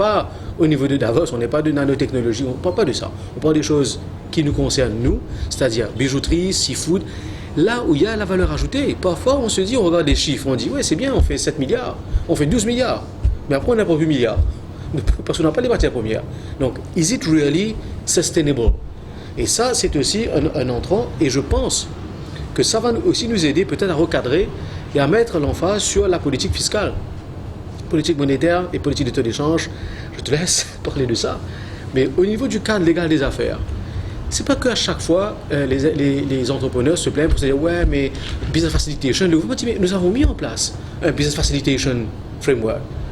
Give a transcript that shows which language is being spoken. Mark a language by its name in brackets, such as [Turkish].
[French] Pas au niveau de Davos, on n'est pas de nanotechnologie, on ne parle pas de ça. On parle des choses qui nous concernent, nous, c'est-à-dire bijouterie, seafood, là où il y a la valeur ajoutée. Parfois, on se dit, on regarde les chiffres, on dit, ouais, c'est bien, on fait 7 milliards, on fait 12 milliards, mais après, on n'a pas 8 milliards, parce qu'on n'a pas les matières premières. [English] Donc, is it really sustainable? [French] Et ça, c'est aussi un entrant, et je pense que ça va aussi nous aider peut-être à recadrer et à mettre l'emphase sur la politique fiscale, politique monétaire et politique de taux d'échange. Je te laisse parler de ça. Mais au niveau du cadre légal des affaires, c'est pas qu'à chaque fois les entrepreneurs se plaignent pour se dire ouais mais business facilitation, nous avons mis en place un business facilitation framework.